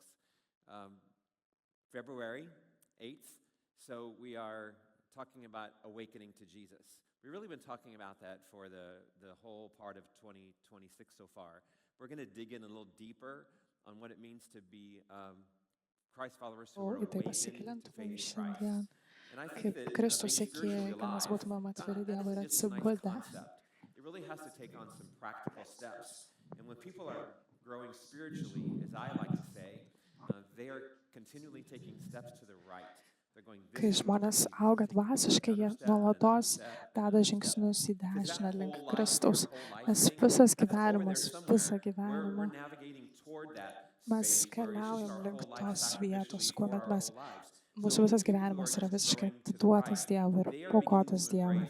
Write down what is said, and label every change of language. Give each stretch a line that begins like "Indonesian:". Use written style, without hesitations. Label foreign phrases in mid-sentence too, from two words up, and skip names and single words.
English: February 8th, so we are talking about awakening to Jesus. We've really been talking about that for the whole part of 2026 so far. We're going to dig in a little deeper on what it means to be Christ followers who are
Lithuanian: į tai
English: awakened to
Lithuanian: pasigilintume
English: faith in Christ.
Lithuanian: šiandien,
English: And I think
Lithuanian: kaip
English: that
Lithuanian: Kristus
English: being
Lithuanian: sekėjai,
English: spiritually
Lithuanian: kad mes
English: alive,
Lithuanian: būtumėm atviri
English: that
Lithuanian: Dievui ir
English: isn't just a nice
Lithuanian: atsibudę.
English: concept. It really has to take on some practical steps. And when people are growing spiritually, as I like to say, they are continually taking steps to the right.
Lithuanian: Kai žmonės auga dvasiškai, jie nuolatos deda žingsnius į dešinę link Kristaus. Nes visą gyvenimą mes keliaujam link tos vietos, kuomet mūsų visas gyvenimas yra visiškai atiduotas Dievui ir paukotas Dievui.